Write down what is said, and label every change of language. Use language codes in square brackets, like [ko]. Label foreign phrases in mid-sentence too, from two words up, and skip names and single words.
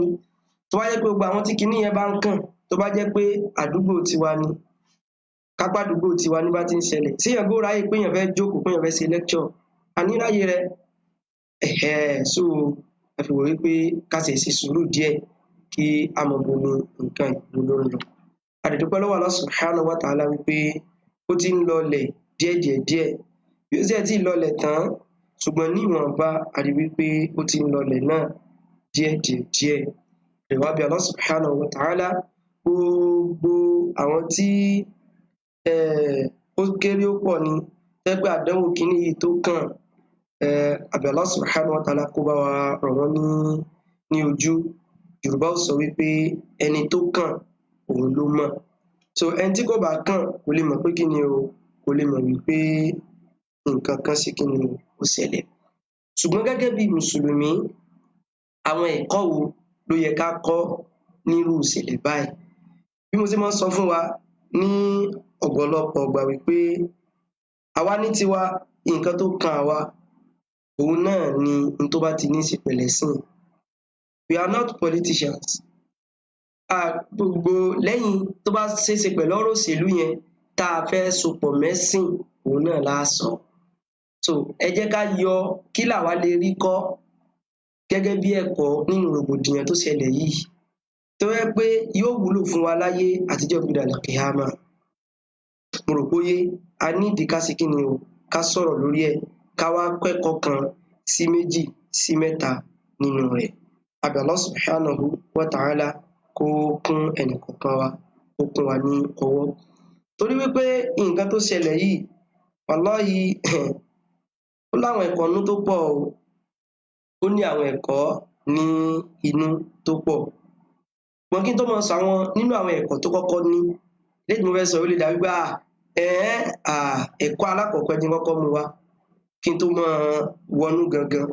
[yo] Tó bá jẹ́ pé gbogbo àwọn tí kinní yẹn bá ń kàn, tó bá jẹ́ pé àdúgbò tiwa ni, kápá àdúgbò tiwa ní bá ti ń ṣẹlẹ̀, sí èèyàn gbọ́ ráyè pé èèyàn fẹ́ jókòó pé èèyàn fẹ́ ṣe lecture, àní ráyè rẹ̀. So ẹ fi wò wípé ká sì ṣe sùúrù díẹ̀ kí a mọ̀ bo ni nǹkan ìlú ló ń lọ. A dẹ̀ dúpẹ́ lọ́wọ́ Allah [ar] سبحانه وتعالى [yo] wípé ó ti ń lọlẹ̀ díẹ̀ bí ó sì ẹ̀ tí ì lọlẹ̀ tán, ṣùgbọ́n ní ìwọ̀nba a rí wípé ó ti ń lọlẹ̀ náà díẹ̀. Ìwà bí Allah [ar] سبحانه وتعالى [yo] gbogbo àwọn tí ó kéré ó pọ̀ ni tẹ́gbẹ́ àdánwò kíní yìí tó kàn, àbí Allah [ar] سبحانه وتعالى [yo] kó bá wa rọ̀ wọ́n ní ojú. Yorùbá ó sọ wípé ẹni tó kàn òun ló mọ̀. So ẹni tí kò bá kàn kò lè mọ̀ pé kí ni o, kò lè mọ̀ wípé nǹkan kan sí kí ni ó ṣẹlẹ̀. Ṣùgbọ́n gẹ́gẹ́ bí mùsùlùmí, àwọn ẹ̀kọ́ wo ló yẹ ká kọ́ nírú ìṣẹ̀lẹ̀ báyìí? Bí mo ṣe máa ń sọ fún wa ní ọ̀pọ̀lọpọ̀ ìgbà wípé àwa ní tiwa, nǹkan tó kan àwa òun náà ni n tó bá ti ní í ṣe pẹ̀lẹ́ sìn. [en] We are not politicians. [yo] Gbogbo lẹ́yìn tó bá ṣeéṣe pẹ̀lú ọ̀rọ̀ òṣèlú yẹn tá a fẹ́ sopọ̀ mẹ́sìn òun náà la sọ. So ẹ jẹ́ ká yọ kí làwa lè rí kọ́ gẹ́gẹ́ bí ẹ̀kọ́ nínú rògbòdìyàn tó ṣẹlẹ̀ yìí, tó yẹ pé yóò wúlò fún wa láyé àtijọ́ gbọdọ̀ àlùkìyámà. Mo rò pé a ní ìdí ká sí kí ni o, ká sọ̀rọ̀ lórí ẹ̀, ká wá kẹ́kọ̀ọ́ kan sí méjì sí mẹ́ta nínú rẹ̀. Àbí Allah [ar] سبحانه وتعالى [yo] kó kún ẹnìkọ̀ọ̀kan wa, kó kún wa ní ọwọ́. Torí wípé nǹkan tó ṣẹlẹ̀ yìí, wallahi ó láwọn ẹ̀kọ́ inú tó pọ̀ o. Ó ní àwọn ẹ̀kọ́ ní inú tó pọ̀. Ṣùgbọ́n kí n tó máa sọ àwọn nínú àwọn ẹ̀kọ́ tó kọ́kọ́ ní, léèdì mo fẹ́ sọ ó lè dàbí pé ẹ̀kọ́ alákọ̀ọ́kọ́ ẹni kọ́kọ́ mú wá kí n tó máa wọnú gangan.